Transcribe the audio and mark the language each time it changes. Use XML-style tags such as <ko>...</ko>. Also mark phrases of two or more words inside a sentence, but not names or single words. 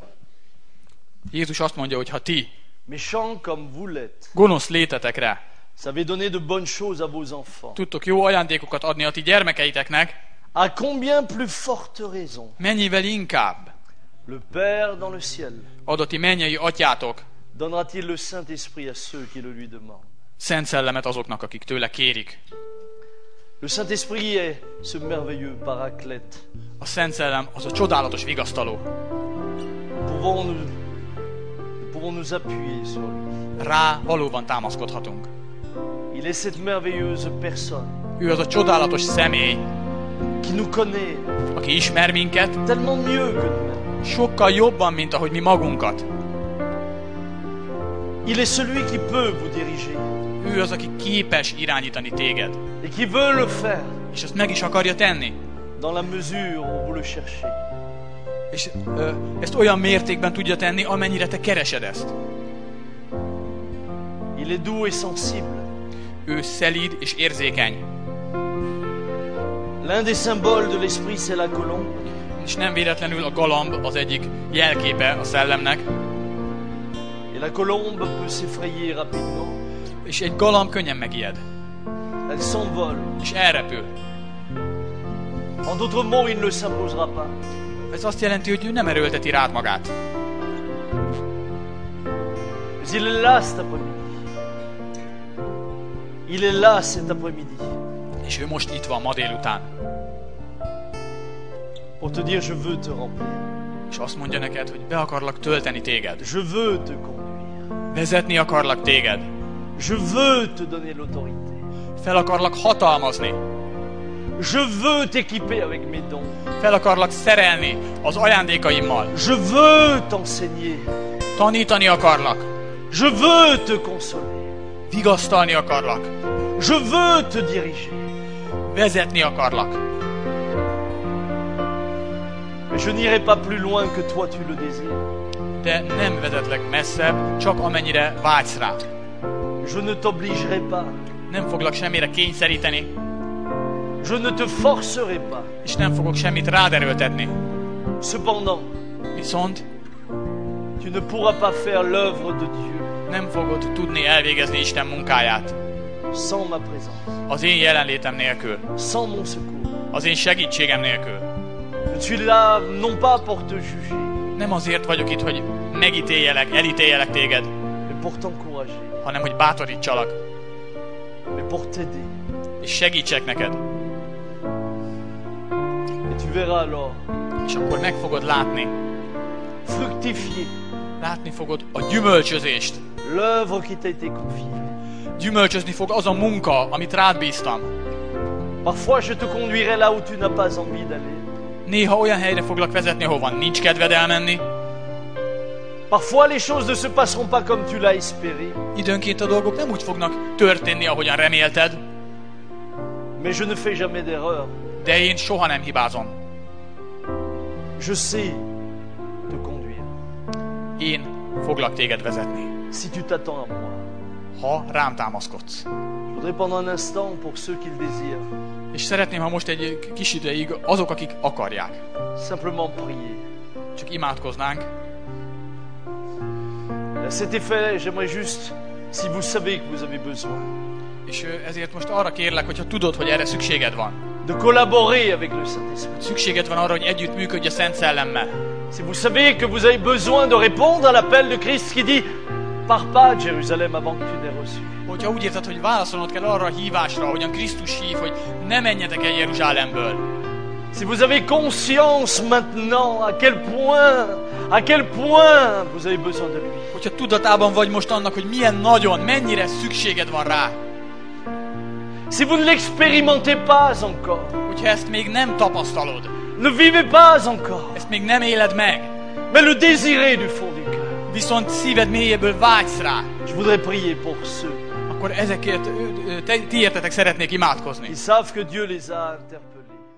<hu>Jézus azt mondja, hogy ha ti,</hu> <fr>méchants comme vous l'êtes,</fr> <hu>gonosz létetekre,</hu> <fr>savez donner de bonnes choses à vos enfants,</fr> <hu>tudtok jó ajándékokat adni a ti gyermekeiteknek,</hu> <fr>à combien plus forte raison</fr> <hu>mennyivel inkább</hu> <fr>le Père dans le ciel</fr> <hu>ad a ti mennyei atyátok</hu> <fr>donnera-t-il le Saint-Esprit à ceux qui le lui demandent.</fr> <hu>szent szellemet azoknak, akik tőle kérik.</hu> <fr>Le Saint-Esprit est ce merveilleux paraclète.</fr> <hu>A szent szellem az a csodálatos vigasztaló.</hu> <fr>Nous pouvons nous appuyer sur lui.</fr> <hu>Rá valóban támaszkodhatunk.</hu> <fr>Il est cette merveilleuse personne</fr> <hu>Ő az a csodálatos személy,</hu> <fr>qui nous connaît</fr> <hu>aki ismer minket,</hu> <fr>tellement mieux que nous-mêmes.</fr> <hu>sokkal jobban, mint ahogy mi magunkat.</hu> <fr>Il est celui qui peut vous diriger</fr> <hu>Ő az, aki képes irányítani téged.</hu> <fr>et qui veut le faire</fr> <hu>És ezt meg is akarja tenni.</hu> <fr>dans la mesure où vous le cherchez.</fr> <hu>És ezt olyan mértékben tudja tenni, amennyire te keresed ezt.</hu> <fr>Il est doux et sensible.</fr> <hu>Ő szelíd és érzékeny.</hu> <fr>L'un des symboles de l'esprit, c'est la colombe.</fr> <hu>És nem véletlenül a galamb az egyik jelképe a szellemnek.</hu> <fr>Et la colombe peut s'effrayer rapidement.</fr> <hu>És egy galamb könnyen megijed.</hu> <fr>Elle s'envole.</fr> <hu>És elrepül.</hu> <fr>En d'autres mots, il ne s'imposera pas.</fr> <hu>Ez azt jelenti, hogy ő nem erőlteti rád magát.</hu> <fr>Mais il est là cet après-midi. Il est là cet après-midi</fr> <hu>És ő most itt van ma délután.</hu> <fr>pour te dire, je veux te remplir.</fr> <hu>És azt mondja neked, hogy be akarlak tölteni téged.</hu> <fr>Je veux te conduire.</fr> <hu>Vezetni akarlak téged.</hu> <fr>Je veux te donner l'autorité.</fr> <hu>Fel akarlak hatalmazni.</hu> <fr>Je veux t'équiper avec mes dons.</fr> <hu>Fel akarlak szerelni az ajándékaimmal.</hu> <fr>Je veux t'enseigner.</fr> <hu>Tanítani akarlak.</hu> <fr>Je veux te consoler.</fr> <hu>Vigasztalni akarlak.</hu> <fr>Je veux te diriger.</fr> <hu>Vezetni akarlak.</hu> <fr>Mais je n'irai pas plus loin que toi tu le désires.</fr> <hu>De nem vezetlek messzebb, csak amennyire vágysz rá.</hu> <fr>Je ne t'obligerai pas.</fr> <hu>Nem foglak semmire kényszeríteni,</hu> <fr>Je ne te forcerai pas.</fr> <hu>és nem fogok semmit rád erőltetni.</hu> <fr>Cependant,</fr> <hu>Viszont</hu> <fr>tu ne pourras pas faire l'œuvre de Dieu</fr> <hu>nem fogod tudni elvégezni Isten munkáját</hu> <fr>sans ma présence,</fr> <hu>az én jelenlétem nélkül,</hu> <fr>sans mon secours.</fr> <hu>az én segítségem nélkül.</hu> <fr>Je suis là non pas pour te juger,</fr> <hu>Nem azért vagyok itt, hogy megítéljelek, elítéljelek téged,</hu> <fr>mais pour t'encourager,</fr> <hu>hanem hogy bátorítsalak,</hu> <fr>mais pour t'aider.</fr> <hu>és segítsek neked.</hu> <fr>Et tu verras alors</fr> <hu>És akkor meg fogod látni,</hu> <fr>fructifier</fr> <hu>látni fogod a gyümölcsözést.</hu> <fr>l'œuvre qui t'a été confiée.</fr> <hu>Gyümölcsözni fog az a munka, amit rád bíztam.</hu> <fr>Parfois, je te conduirai là où tu n'as pas envie d'aller.</fr> <hu>Néha olyan helyre foglak vezetni, ahova nincs kedved elmenni.</hu> <fr>Parfois, les choses ne se passeront pas comme tu l'as espéré.</fr> <hu>Időnként a dolgok nem úgy fognak történni, ahogyan remélted,</hu> <fr>Mais je ne fais jamais d'erreur.</fr> <hu>de én soha nem hibázom.</hu> <fr>Je sais te conduire.</fr> <hu>Én foglak téged vezetni,</hu> <fr>Si tu t'attends à moi.</fr> <hu>ha rám támaszkodsz.</hu> <fr>Je voudrais pendant un instant, pour ceux qui le désirent,</fr> <hu>És szeretném, ha most egy kis ideig azok, akik akarják,</hu> <fr>simplement prier.</fr> <hu>csak imádkoznánk.</hu> <fr>À cet effet, j'aimerais juste, si vous savez que vous avez besoin,</fr> <hu>És ezért most arra kérlek, hogyha tudod, hogy erre szükséged van.</hu> <fr>de collaborer avec le Saint-Esprit.</fr> <hu>Szükséged van arra, hogy együtt működj a Szent Szellemmel.</hu> <fr>Si vous savez que vous avez besoin de répondre à l'appel de Christ qui dit « Pars pas de Jérusalem avant que tu n'aies reçu ».</fr> <hu>Hogyha úgy érzed, hogy válaszolnod kell arra a hívásra, ahogyan Krisztus hív, hogy ne menjetek el Jeruzsálemből.</hu> <fr>Si vous avez conscience maintenant à quel point vous avez besoin de lui.</fr> <hu>Hogyha tudatában vagy most annak, hogy milyen nagyon, mennyire szükséged van rá.</hu> <fr>Si vous ne l'expérimentez pas encore,</fr> <hu>Hogyha ezt még nem tapasztalod,</hu> <fr>ne vivez pas encore,</fr> <hu>ezt még nem éled meg,</hu> <fr>mais le désirez du fond du cœur.</fr> <hu>viszont szíved mélyéből vágysz rá,</hu> <fr>Je voudrais prier pour ceux</fr> <hu>akkor ezekért ti értetek szeretnék imádkozni.</hu> <fr>qui savent que Dieu les a interpellés.</fr>